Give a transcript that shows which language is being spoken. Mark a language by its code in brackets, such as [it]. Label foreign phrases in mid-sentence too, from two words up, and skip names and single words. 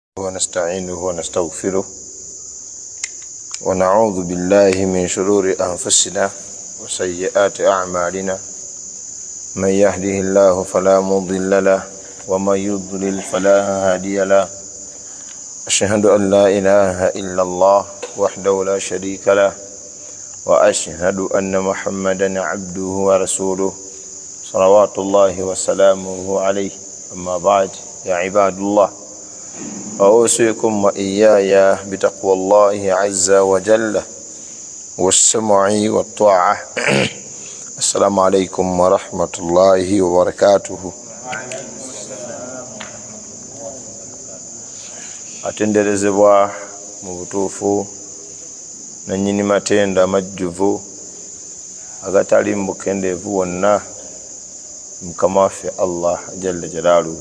[ar] ونستعينه ونستغفره ونعوذ بالله من شرور أنفسنا وسيئات أعمالنا من يهده الله فلا مضل له ومن يضلل فلا هادي له أشهد أن لا إله إلا الله وحده لا شريك له وأشهد أن محمدا عبده ورسوله صلوات الله وسلامه عليه. أما بعد يا عباد الله أوصيكم وإياي بتقوى الله عز وجل والسمع والطاعة. السلام عليكم ورحمة الله وبركاته. [lg] atenderezebwa mu butuufu nannyini matenda amajjuvu agatali mu bukendeevu wonna mukama waffe Allah [ar] جل جلاله.